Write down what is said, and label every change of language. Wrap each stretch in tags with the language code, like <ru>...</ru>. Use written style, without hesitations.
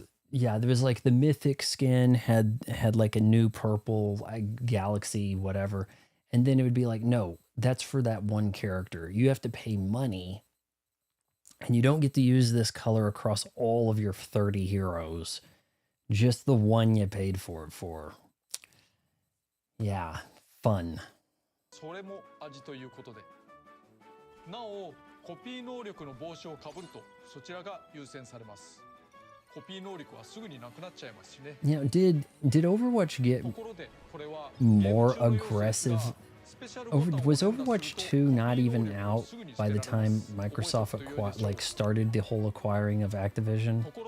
<en>Yeah, there was like the mythic skin had like a new purple galaxy, whatever. And then it would be like, no, that's for that one character. You have to pay money. And you don't get to use this color across all of your 30 heroes. Just the one you paid for it for. Yeah, fun.</en> <ja>それも味ということで。なお、コピー能力の帽子をかぶるとそちらが優先されます。コピー能力はすぐになくなっちゃいますしね。</ja> <en>You know, did Overwatch get more aggressive? Was Overwatch 2 not even out by the time Microsoft started the whole acquiring of Activision?</en>